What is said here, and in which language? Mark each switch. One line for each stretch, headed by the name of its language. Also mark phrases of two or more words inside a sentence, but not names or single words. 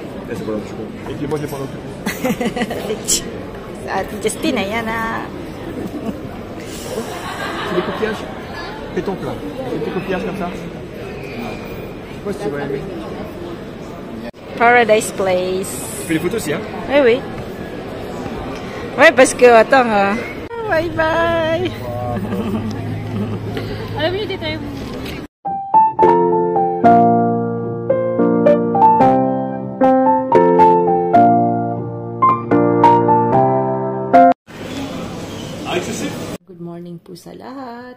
French: Et c'est pas l'autre chocolat. Et puis moi j'ai pas l'autre chocolat.
Filipino: Ate Justina, yan na.
French: C'est des coquillages. Fais ton plat. Des petits coquillages comme ça. Je sais pas si tu vas aimer. Paradise Place. Tu fais les photos aussi, hein? Oui, oui. Oui, parce que, attends,
English: bye bye.
Filipino: Alam niyo, dito tayo.
English: Good morning
Filipino: po sa lahat.